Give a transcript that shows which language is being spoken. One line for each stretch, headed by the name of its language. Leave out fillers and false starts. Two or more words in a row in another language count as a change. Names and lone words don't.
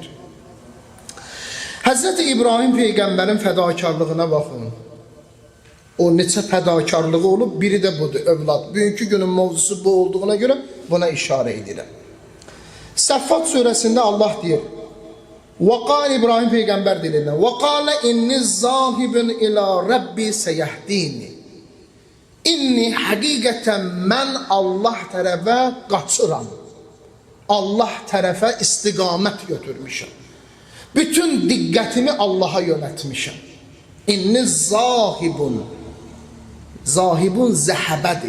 Azerbaijani: Həzrəti İbrahim Peyğəmbərin fədakarlığına baxın. O neçə fədakarlığı olub, biri də budur, övlad. Bugünkü günün mövzusu bu olduğuna görə buna işarə edirəm. Səffat surəsində Allah deyir, وَقَالِ İbrahim Peyğəmbər dilindən
Arabic: وَقَالَ اِنِّ الزَّاهِبٍ اِلَى رَبِّ سَيَهْدِينِ
Azerbaijani: İnni həqiqətən mən Allah tərəfə qaçıram. Allah tərəfə istiqamət götürmüşəm. Bütün diqqətimi Allaha yönətmişəm.
Arabic: إني ذاهب. ذاهب zəhəbədir.